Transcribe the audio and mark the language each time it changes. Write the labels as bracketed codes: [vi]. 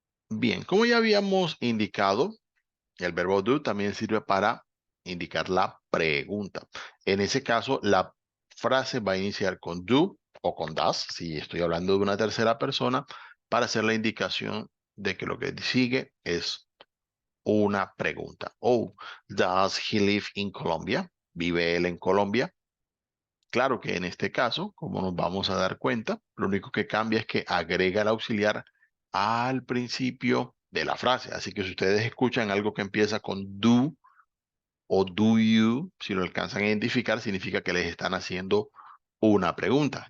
[es] Bien, como ya habíamos indicado, el verbo do también sirve para indicar la pregunta. En ese caso, la frase va a iniciar con do o con does, si estoy hablando de una tercera persona, para hacer la indicación de que lo que sigue es una pregunta. [en] Oh, does he live in Colombia? [es] ¿Vive él en Colombia? Claro que en este caso, como nos vamos a dar cuenta, lo único que cambia es que agrega el auxiliar al principio de la frase. Así que si ustedes escuchan algo que empieza con do o do you, si lo alcanzan a identificar, significa que les están haciendo una pregunta.